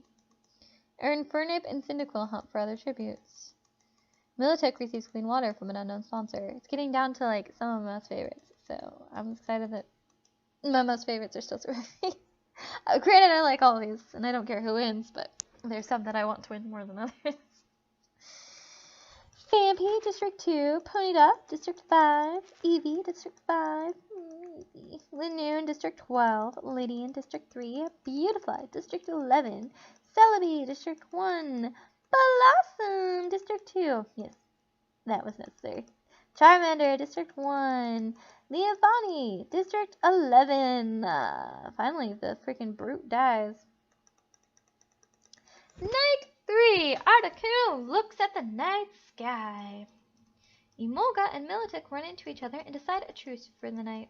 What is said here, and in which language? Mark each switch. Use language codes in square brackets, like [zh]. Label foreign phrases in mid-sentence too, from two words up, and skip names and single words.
[en] Infernape and Cyndaquil hunt for other tributes. Militech receives clean water from an unknown sponsor. It's getting down to like some of my most favorites, so I'm excited that my most favorites are still surviving. Granted, I like all of these, and I don't care who wins, but there's some that I want to win more than others. Phanpy, District 2. Ponyta, District 5. Eevee, District 5. Eevee. Linoone, District 12. Lydian, District 3. Beautifly, District 11. Celebi, District 1. Blossom, District 2. Yes, that was necessary. Charmander, District 1. Leavanny, District 11. Finally, the freaking brute dies. Night 3. Articuno looks at the night sky. Emolga and Militech run into each other and decide a truce for the night.